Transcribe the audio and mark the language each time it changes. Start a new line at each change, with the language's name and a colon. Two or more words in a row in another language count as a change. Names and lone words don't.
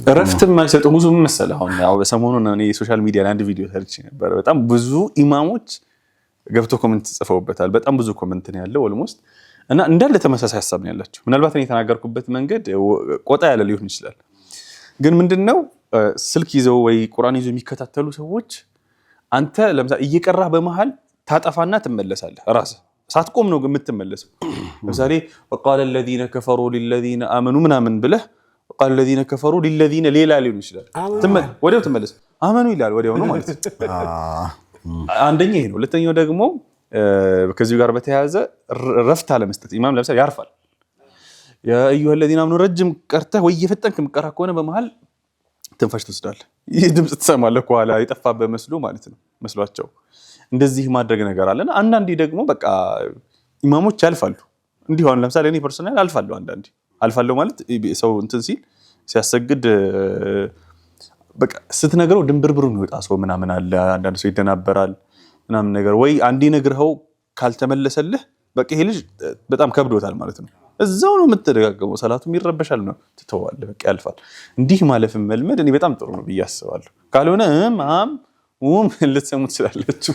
Amharic: ረፍትም ማይሰጡ ብዙ መሰለ። አሁን ያው በሰሞኑን እኔ
English: social media
Amharic: ላይ አንድ ቪዲዮ ሰርች ነበር። በጣም ብዙ ኢማሞች ገብቶ ኮሜንት ጽፈውበታል። በጣም ብዙ ኮሜንት ነው ያለው ኦልሞስት እና እንዳለ ተመሳሳይ ሐሳብ ነው ያላቸው። ምናልባት እኔ የተናገርኩበት መንገድ ቆጣ ያለ ሊሆን ይችላል። ግን ምንድነው ስልክ ይዘው ወይ ቁርአን ይዘው የሚከታተሉ ሰዎች አንተ ለምሳሌ እየቀራህ በመሃል ታጠፋና ትመለሳለህ። ራስህ ሳትቆም ነው የምትመለሰው። ለምሳሌ
Arabic: وقال الذين كفروا للذين امنوا
Amharic: ምናምን ብለህ
Arabic: وقال الذين كفروا للذين
Amharic: ሌላ ሊሆን ይችላል። ወዲያው ትመለስ አመኑ ይላል ወዲያው ነው ማለት ነው። አንደኛ ይሄ ነው። ሁለተኛው ደግሞ ከዚህ ጋር በተያያዘ ረፍት አለመስጠት። ኢማም ለምሳሌ ያርፋል።
Arabic: يا ايها الذين امنوا
Amharic: ረጅም ቀርተህ ወይ እየፈጠንክ ምቀራ ከሆነ በመሃል ትንፋሽ ትወስዳለህ። ይሄ ድምጽ ትሰማለህ ከኋላ የጠፋበት መስሎ ማለት ነው መስሏቸው እንደዚህ ማድረግ ነገር አለና አንዳንዴ ደግሞ በቃ ኢማሞች ያልፋሉ። እንዲሁ አሁን ለምሳሌ እኔ ፐርሰናል አልፋለሁ። አንዳንዴ አልፋለሁ ማለት ሰው እንትን ሲል ሲያሰግድ በቃ ስትነግረው ድንብርብሩ ነው የወጣ ሰው ምናምን አለ። አንዳንድ ሰው ይደናበራል ምናምን ነገር ወይ አንዴ ነግረኸው ካልተመለሰልህ በቃ ይሄ ልጅ በጣም ከብዶታል ማለት ነው። እዛው ነው የምትደጋገመው። ሰላቱም ይረበሻል ነው ትተዋለህ በቃ ያልፋል። እንዲህ ማለፍም መልመድ እኔ በጣም ጥሩ ነው ብዬ አስባለሁ። ካልሆነ ልትሰሙት ስላለችሁ